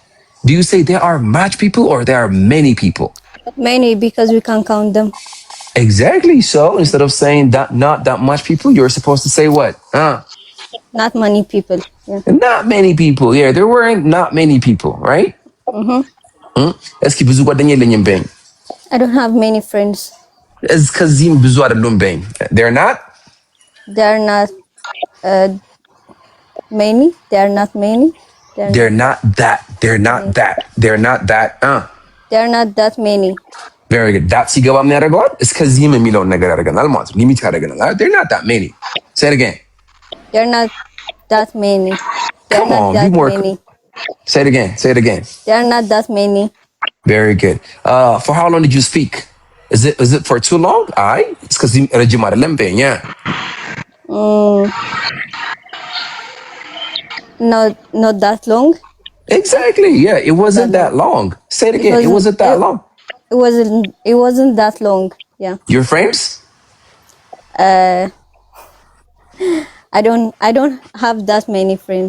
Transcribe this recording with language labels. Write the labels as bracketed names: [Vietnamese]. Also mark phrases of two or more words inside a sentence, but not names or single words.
[English] Do you say there are much people or there are many people? Many, because we can count them. Exactly. So instead of saying that not that much people, you're supposed to say what? Not many people. Yeah. Not many people. Yeah, there weren't not many people, right? [French] Est-ce que [Amharic] ብዙ ጓደኛ የለኝም በይኝ? [English] I don't have many friends. [Amharic] ከዚህም ብዙ አይደሉም በይኝ? [English] They're not? They're not many. They're not many. They're not that. They're not that. They're not that. They're not that many. Very good. That [Amharic] ሲገባ ምን ያደርገዋል? እስከዚህም የሚለውን ነገር ያደርገናል ማለት ነው። ሊሚት ያደርገናል። [English] They're not that many. Say it again. They're not that many. They're Come not on, that be more. many. Say it again. Say it again. They're not that many. Very good. For how long did you speak? Is it for too long? Aye. It's because [Amharic] ረጅም አይደለም በይኝ. [English] Yeah. Not that long. Exactly. Yeah. It wasn't that long. Say it again. It wasn't that long. It wasn't that long. Yeah. Your friends? I don't have that many friends.